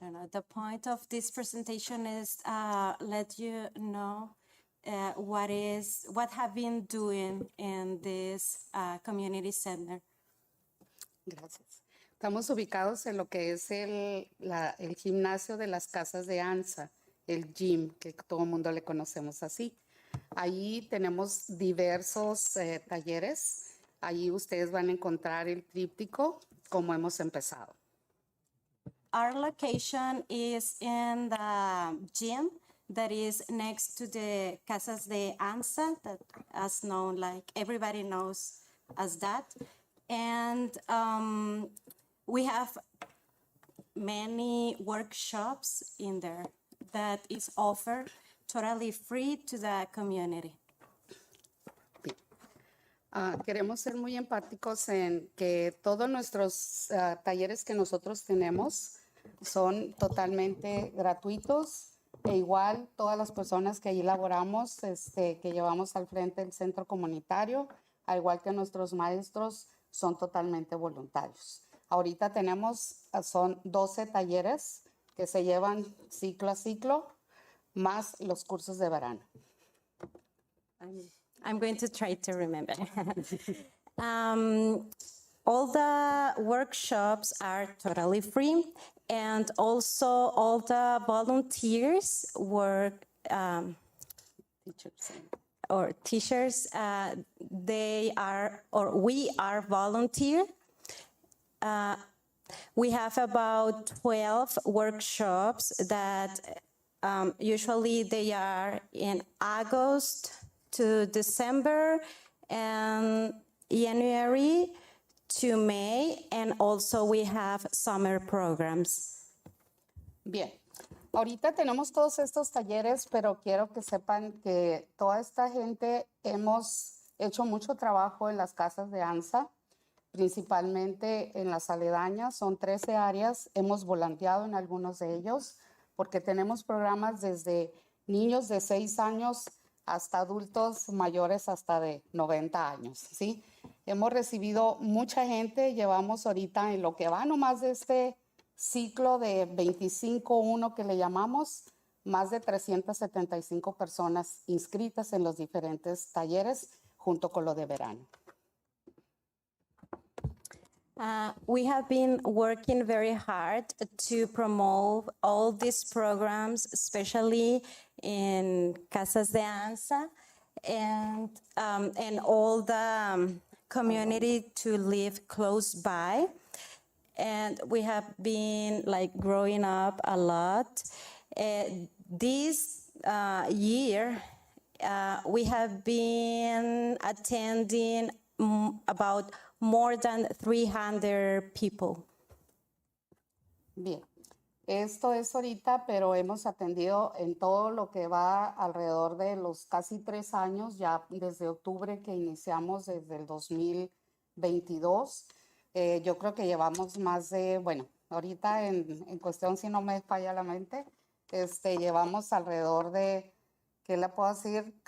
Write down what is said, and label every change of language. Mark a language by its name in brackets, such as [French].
[English] The point of this presentation is let you know what have been doing in this community center. [Spanish] Gracias. Estamos ubicados en lo que es el gimnasio de las casas de ANSA, el gym, que todo el mundo le conocemos así. Ahí tenemos diversos talleres. Ahí ustedes van a encontrar el tríptico, como hemos empezado. [English] Our location is in the gym that is next to the Casas de ANSA, that as known, like everybody knows as that. And we have many workshops in there that is offered totally free to the community. [Spanish] Queremos ser muy empáticos en que todos nuestros talleres que nosotros tenemos son totalmente gratuitos e igual todas las personas que ahí laboramos, que llevamos al frente del centro comunitario, al igual que nuestros maestros, son totalmente voluntarios. Ahorita tenemos, son 12 talleres que se llevan ciclo a ciclo, más los cursos de verano. [English] I'm going to try to remember. All the workshops are totally free, and also all the volunteers work or teachers. They are, or we are volunteer. We have about 12 workshops that usually they are in August to December and January to May, and also we have summer programs. [Spanish] Bien, ahorita tenemos todos estos talleres, pero quiero que sepan que toda esta gente hemos hecho mucho trabajo en las casas de ANSA, principalmente en las aledañas, son 13 áreas, hemos volanteado en algunos de ellos, porque tenemos programas desde niños de 6 años hasta adultos mayores hasta de 90 años, ¿sí? Hemos recibido mucha gente, llevamos ahorita en lo que va nomás de este ciclo de 25-1 que le llamamos, más de 375 personas inscritas en los diferentes talleres junto con lo de verano. [English] We have been working very hard to promote all these programs, especially in Casas de ANSA and all the community to live close by. And we have been like growing up a lot. This year, we have been attending about more than 300 people. [Spanish] Bien, esto es ahorita, pero hemos atendido en todo lo que va alrededor de los casi 3 años, ya desde octubre que iniciamos desde el 2022. Yo creo que llevamos más de, bueno, ahorita en cuestión, si no me falla la mente, llevamos alrededor de, ¿qué le puedo decir?